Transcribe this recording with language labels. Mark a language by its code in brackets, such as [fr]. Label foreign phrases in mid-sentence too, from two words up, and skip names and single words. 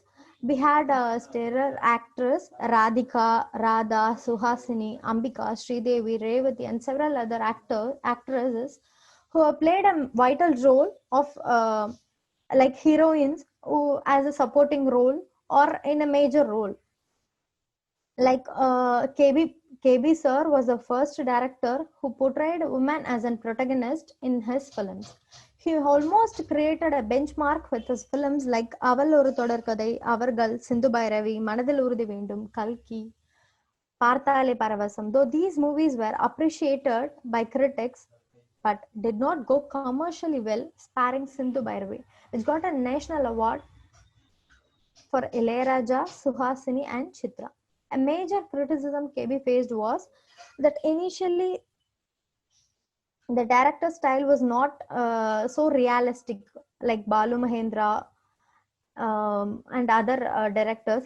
[en] We had stellar actors Radhika, Radha, Suhasini, Ambika, Sridevi, Revati, and several other actresses who have played a vital role of like heroines who as a supporting role or in a major role. Like KB Sir was the first director who portrayed women as a protagonist in his films. He almost created a benchmark with his films like Aval Oru Thodarkadai, Avargal, Sindhu Bhairavi, Manadil Urudi Vendum, Kalki, Parthale Paravasam. Though these movies were appreciated by critics but did not go commercially well, sparing Sindhu Bhairavi, which got a national award for Ilayaraja, Suhasini, and Chitra. A major criticism KB faced was that initially the director's style was not so realistic like Balu Mahendra and other directors.